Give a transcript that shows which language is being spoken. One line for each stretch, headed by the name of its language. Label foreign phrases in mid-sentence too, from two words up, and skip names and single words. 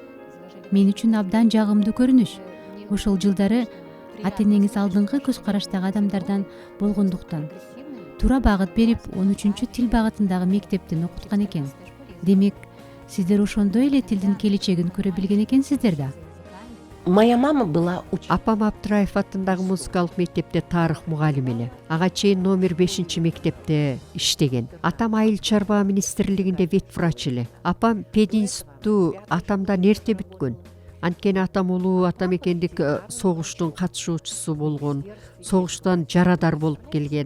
Kyrgyz: Мен үчүн абдан жагымдуу көрүнүш. Ошол жылдары ата энеңиз алдыңкы көз караштагы адамдардан болгондуктан туура багыт берип 13-чү тил багытындагы мектептен окуткан экен. Демек, сиздер ошондой эле тилдин келечегин көрө билген экенсиздер да.
Russian: Моя мама была
Kyrgyz: Апам Абдраев атындагы музыкалык мектепте тарых мугалим эле. Ага чейин номер 5 мектепте иштеген. Атам айыл чарба министрлигинде ветврач эле. Апам пединституту атамдан эрте бүткөн. Анткени атам улуу атамекендик согуштун катышуучусу болгон, согуштан жарадар болуп келген.